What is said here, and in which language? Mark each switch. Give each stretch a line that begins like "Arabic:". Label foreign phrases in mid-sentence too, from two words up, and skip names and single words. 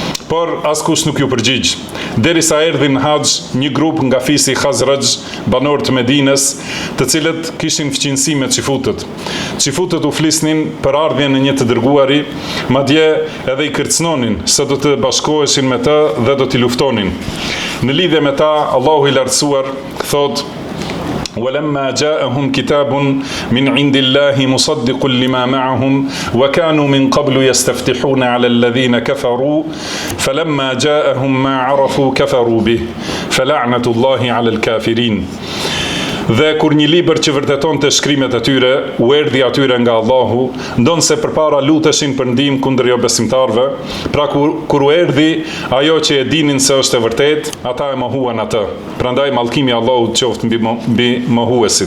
Albanian: por askush nuk ju përgjigj. Derisa erdhi në Haxh një grup nga fisi Khazraj, banor të Medinës, të cilët kishin fqinësi me xifutët. Xifutët u flisnin për ardhjen e një të dërguari, madje edhe i kërcënonin se do të bashkoheshin me të dhe do t'i luftonin. Në lidhje me ta, Allahu i lartësuar thot:
Arabic: ولما جاءهم كتاب من عند الله مصدق لما معهم وكانوا من قبل يستفتحون على الذين كفروا فلما جاءهم ما عرفوا كفروا به فلعنة الله على الكافرين.
Albanian: Dhe kur një libër që vërteton të shkrimet e tyre, u erdhi atyre nga Allahu, ndonse përpara luteshin për ndihmë kundër jo besimtarve, pra kur u erdhi ajo që e dinin se është e vërtet, ata e mohuan atë. Prandaj mallkimi i Allahut qoftë mbi mohuesit.